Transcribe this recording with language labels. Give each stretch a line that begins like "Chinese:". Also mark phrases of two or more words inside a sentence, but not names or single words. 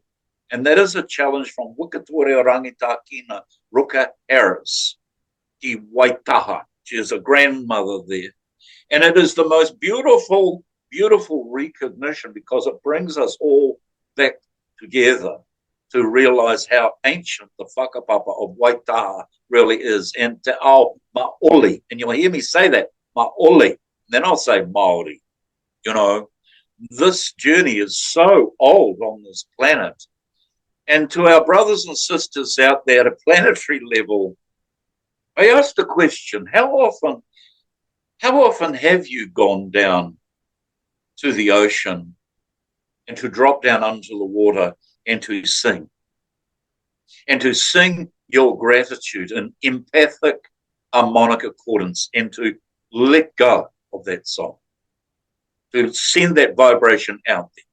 English: And that is a challenge from Wikatore Rangitākina Ruka Harris,
Māori: ki Waitaha.
English: She is a grandmother there. And it is the most beautiful, beautiful recognition, because it brings us all back together to realise how ancient the whakapapa of Waitaha really is.
Māori: And te ao Māori,
English: and you'll hear me say that, Māori, and then I'll say Māori. This journey is so old on this planet. And to our brothers and sisters out there at a planetary level, I asked the question, how often have you gone down to the ocean and to drop down onto the water and to sing your gratitude in empathic harmonic accordance, and to let go of that song, to send that vibration out there?